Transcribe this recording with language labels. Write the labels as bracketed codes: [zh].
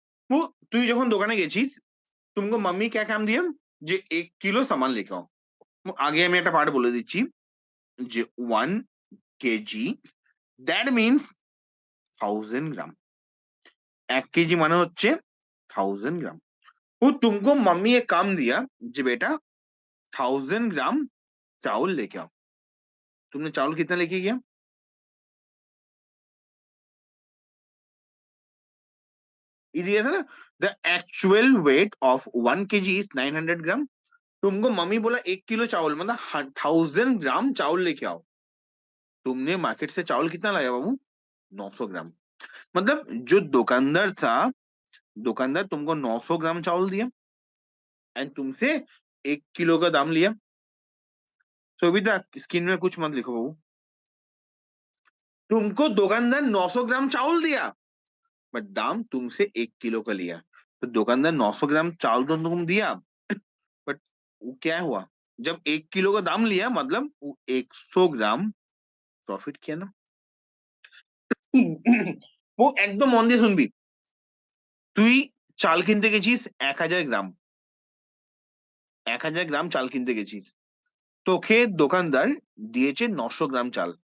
[hi] वो [bn] তুই যখন দোকানে গেছিস [hi] तुमको मम्मी क्या काम दिया যে 1 কিলো সামান লেকে आओ। [bn] আগে আমি একটা পার্ট বলে দিচ্ছি যে 1 KG that means 1000 gram. 1 KG মানে হচ্ছে 1000 ग्राम। [hi] वो तुमको मम्मी एक काम दिया जी बेटा 1000 ग्राम चावल लेके आओ। तुमने चावल कितना लेके गया? ये दिया था ना [en] The actual weight of 1 KG is 900 gram. [hi] तुमको मम्मी बोला 1 किलो चावल मतलब 1000 ग्राम चावल लेके आओ। तुमने मार्केट से चावल कितना लाया बाबू? 900 ग्राम। मतलब जो दुकानदार था दुकानदार तुमको 900 ग्राम चावल दिया एंड तुमसे 1 किलो का दाम लिया। सुविधा स्क्रीन में कुछ मत लिखो बाबू। तुमको दुकानदार 900 ग्राम चावल दिया बट दाम तुमसे 1 किलो का लिया। तो दुकानदार 900 ग्राम चावल तो तुम दिया बट वो क्या हुआ जब 1 किलो का दाम लिया मतलब वो 100 ग्राम प्रॉफिट किया ना। [bn] वो একদম মন দিয়ে শুনবি। তুই চাল কিনতে গেছিস 1000 গ্রাম 1000 গ্রাম চাল কিনতে গেছিস তোকে দোকানদার দিয়েছে 900 গ্রাম চাল।